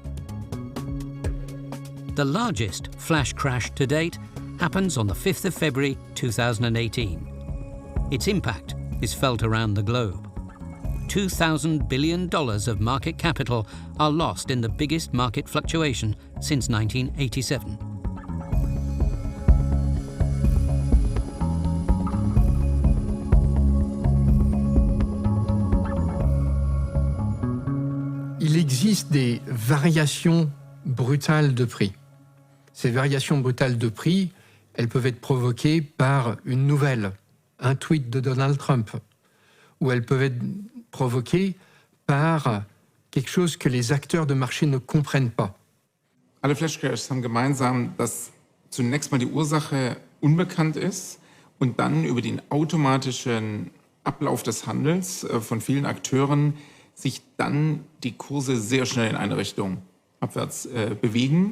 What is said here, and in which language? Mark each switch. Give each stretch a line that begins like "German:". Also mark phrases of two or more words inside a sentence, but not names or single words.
English: The largest flash crash to date happens on the 5th of February 2018. Its impact is felt around the globe. $2,000 billion of market capital are lost in the biggest market fluctuation since 1987.
French: Il existe des variations brutales de prix. Ces variations brutales de prix, elles peuvent être provoquées par une nouvelle, un tweet de Donald Trump, ou elles peuvent être provoquées par quelque chose que les acteurs de marché ne comprennent pas.
German: Alle Flashcrashs haben gemeinsam, dass zunächst mal die Ursache unbekannt ist und dann über den automatischen Ablauf des Handels von vielen Akteuren sich dann die Kurse sehr schnell in eine Richtung abwärts bewegen.